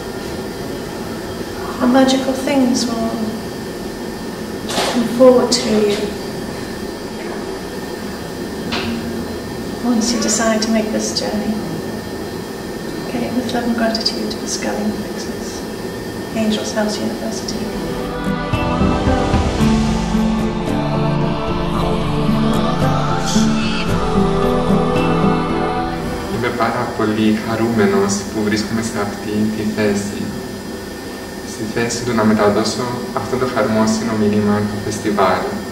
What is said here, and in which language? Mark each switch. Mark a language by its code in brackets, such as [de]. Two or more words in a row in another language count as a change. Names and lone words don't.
[en] And magical things will come forward to you once you decide to make this journey. Okay, with love and gratitude to the Pascali and Fixes, Angels House University. [el] Είμαι πάρα πολύ χαρούμενος που βρίσκομαι σε αυτή τη θέση. Στη θέση του να μεταδώσω αυτό το χαρμόσυνο μήνυμα του φεστιβάλ.